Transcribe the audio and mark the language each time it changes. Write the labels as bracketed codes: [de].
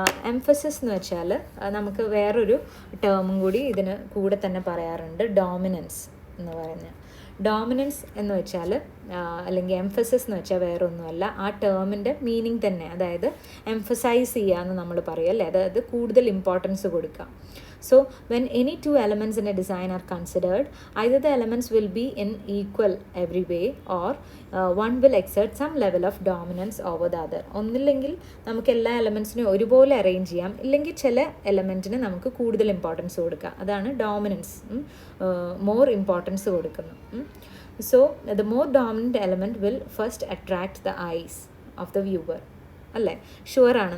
[ml] Emphasis എന്ന് വെച്ചാൽ നമുക്ക് വേറൊരു ടേമും കൂടി ഇതിന് കൂടെ തന്നെ പറയാറുണ്ട്, ഡോമിനൻസ് എന്ന് പറയുന്നത്. ഡോമിനൻസ് എന്ന് വെച്ചാൽ അല്ലെങ്കിൽ എംഫസിസ് എന്ന് വെച്ചാൽ വേറെ ഒന്നുമല്ല, ആ ടേമിൻ്റെ മീനിങ് തന്നെ. അതായത് എംഫസൈസ് ചെയ്യുക എന്ന് നമ്മൾ പറയും അല്ലേ? അതായത് കൂടുതൽ ഇമ്പോർട്ടൻസ് കൊടുക്കുക. [en] So when any 2 elements in a design are considered, either the elements will be in equal every way or one will exert some level of dominance over the other. [ml] ഒന്നില്ലെങ്കിൽ നമുക്ക് എല്ലാ എലമെൻസിനെയും ഒരുപോലെ അറേഞ്ച് ചെയ്യാം, ഇല്ലെങ്കിൽ ചില എലമെൻറ്റിന് നമുക്ക് കൂടുതൽ ഇമ്പോർട്ടൻസ് കൊടുക്കാം. അതാണ് ഡോമിനൻസ്, മോർ ഇമ്പോർട്ടൻസ് കൊടുക്കുന്നു. [en] So the more dominant element will first attract the eyes of the viewer അല്ലേ? ഷുവറാണ്.